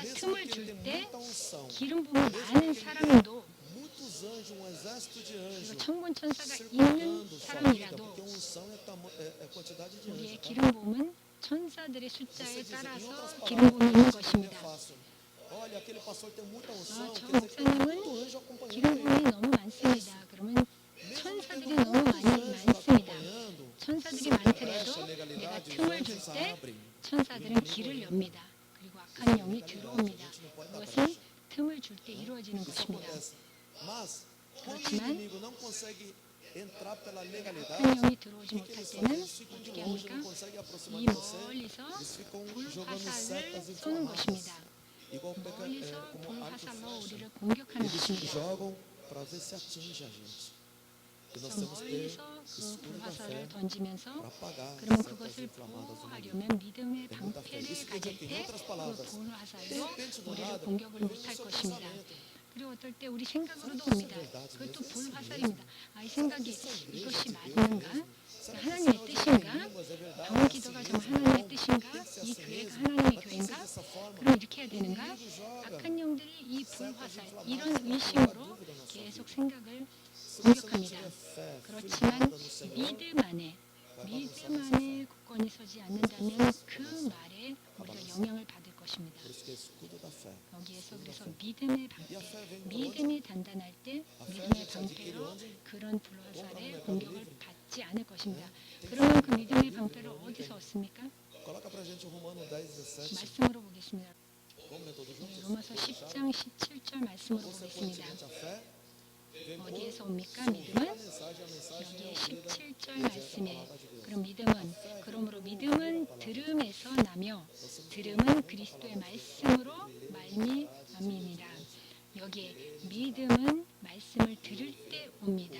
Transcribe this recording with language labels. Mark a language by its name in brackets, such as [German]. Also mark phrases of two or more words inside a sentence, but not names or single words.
[Portuguese] Mesmo [Korean] 틈을 [Portuguese] que ele [Korean] 줄 [Portuguese] tenha [Korean] 때 [Portuguese] muita unção, [Korean] 기름 부음이 많은 사람도 [Portuguese] muitos anjos, um exército de anjos [Korean] 그리고 천군 천사가 있는 [Portuguese] cercando sua vida, [Korean] 사람이라도 [Portuguese] porque unção é quantidade de [Korean] 우리의 [Portuguese] anjos. tá? [Korean] 기름 부음은 천사들의 [Portuguese] Você [Korean] 숫자에 [Portuguese] diz, em [Korean] 따라서 [Portuguese] outras [Korean] 기름 부음이 있는 [Portuguese] palavras, é [Korean] 것입니다. [Portuguese] fácil. Olha, aquele pastor tem muita unção, [Korean] 저 [Portuguese] quer dizer que tem [Korean] 목사님은 [Portuguese] muito anjo acompanhando [Korean] 기름 [Portuguese] ele. [Korean] 부음이 너무 많습니다. 그러면 [Portuguese] Mesmo [Korean] 천사들이 [Portuguese] tendo [Korean] 너무 [Portuguese] muitos anjos [Korean] 많습니다. [Portuguese] acompanhando, [Korean] 천사들이 [Portuguese] se [Korean] 많더라도 [Portuguese] brecha a [Korean] 내가 [Portuguese] legalidade, os [Korean] 틈을 [Portuguese] anjos [Korean] 줄 때 [Portuguese] abrem. [Korean] 천사들은 길을 엽니다. 그리고 악한 영이 들어옵니다. 그것은 틈을 줄 때 이루어지는 [Portuguese] Isso [Korean] 것입니다. [Portuguese] acontece. Mas, quando o [Korean] 그렇지만 [Portuguese] inimigo não consegue entrar pela legalidade, [Korean] 악한 영이 들어오지 [Portuguese] o que [Korean] 못할 [Portuguese] eles fazem? [Korean] 때는 [Portuguese] Eles ficam de [Korean] 어떻게 [Portuguese] longe, não [Korean] 합니까? [Portuguese] conseguem aproximar [Korean] 이 [Portuguese] de você. [Korean] 멀리서 [Portuguese] Eles ficam jogando [Korean] 불화살을 [Portuguese] setas [Korean] 쏘는 [Portuguese] inflamadas. [Korean] 것입니다. [Portuguese] Igual [Korean] 멀리서 [Portuguese] como arco e [Korean] 불화살로 [Portuguese] flecha. [Korean] 우리를 공격하는 [Portuguese] Eles [Korean] 것입니다. [Portuguese] jogam para ver se atinge a gente. E nós temos que ter [Korean] 멀리서 그 [Portuguese] escudo da fé [Korean] 불화살을 던지면서 [Portuguese] para apagar as [Korean] 그러면 [Portuguese] setas [Korean] 그것을 [Portuguese] inflamadas do maligno. [Korean] 보호하려면 믿음의 [Portuguese] Tem muita fé. [Korean] 방패를 [Portuguese] Isso quer dizer [Korean] 가질 [Portuguese] que, em [Korean] 때 [Portuguese] outras [Korean] 그 [Portuguese] palavras, de [Korean] 불화살로 [Portuguese] repente do [Korean] 우리를 [Portuguese] nada, [Korean] 공격을 [Portuguese] vem [Korean] 못할 [Portuguese] no seu [Korean] 것입니다. [Portuguese] pensamento. [Korean] 그리고 어떨 때 우리 생각으로도 옵니다. 그것도 불화살입니다. 이 생각이 이것이 맞는가? 하나님의 뜻인가? 방언 기도가 정말 하나님의 뜻인가? 이 교회가 하나님의 교회인가? 그럼 이렇게 해야 되는가? 악한 영들이 이 불화살, 이런 의심으로 계속 생각을 공격합니다. 그렇지만 믿음 안에 굳건히 서지 않는다면 그 말에 우리가 영향을 받을 것입니다. [Portuguese] Por isso que é escudo da fé. [Korean] 여기에서 그래서 믿음의 [Portuguese] E a [Korean] 방패, [Portuguese] fé vem de onde? [Korean] 믿음이 단단할 때 믿음의 방패로 그런 불화살의 공격을 받지 않을 것입니다. 그러면 그 믿음의 방패를 어디서 얻습니까? [Portuguese] Coloca pra gente o Romano 10:17. [Korean] 말씀으로 보겠습니다. [Portuguese] Vamos ler todos juntos? [Korean] 로마서 10장 17절 말씀으로 [Portuguese] Você [Korean] 보겠습니다. [Portuguese] continente a fé, [Korean] 어디에서 옵니까? 믿음은 여기에 17절 말씀에 그럼 믿음은 그러므로 믿음은 들음에서 나며 들음은 그리스도의 말씀으로 말미암이니라. 여기에 믿음은 말씀을 들을 때 옵니다.